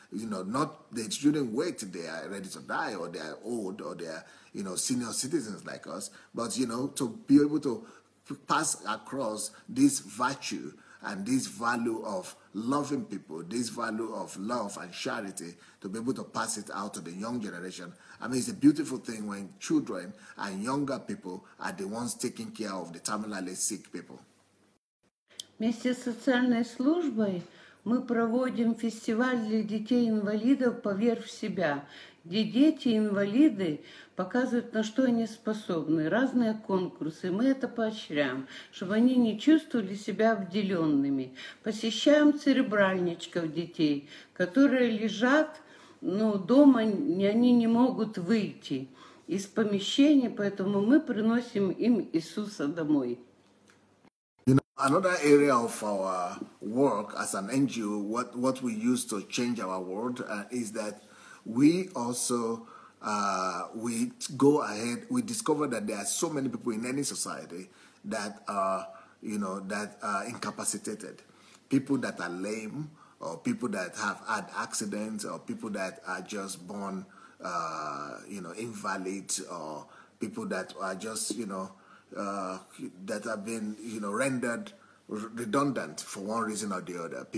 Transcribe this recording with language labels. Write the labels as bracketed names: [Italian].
[English] They shouldn't wait till they are ready to die, or they are old, or they are senior citizens like us, but to be able to pass across this virtue and this value of loving people, this value of love and charity, to be able to pass it out to the young generation. I mean, it's a beautiful thing when children and younger people are the ones taking care of the terminally sick people. [Russian] Вместе с социальной службой мы проводим фестиваль для детей-инвалидов «Поверь в себя», где дети-инвалиды показывают, на что они способны, разные конкурсы. Мы это поощряем, чтобы они не чувствовали себя обделенными. Посещаем церебральничков детей, которые лежат, дома они не могут выйти из помещения, поэтому мы приносим им Иисуса домой. [English] Another area of our work as an NGO, what we use to change our world is that we also we go ahead. We discover that there are so many people in any society that are incapacitated, people that are lame, or people that have had accidents, or people that are just born invalid, or people that are just that have been rendered redundant for one reason or the other.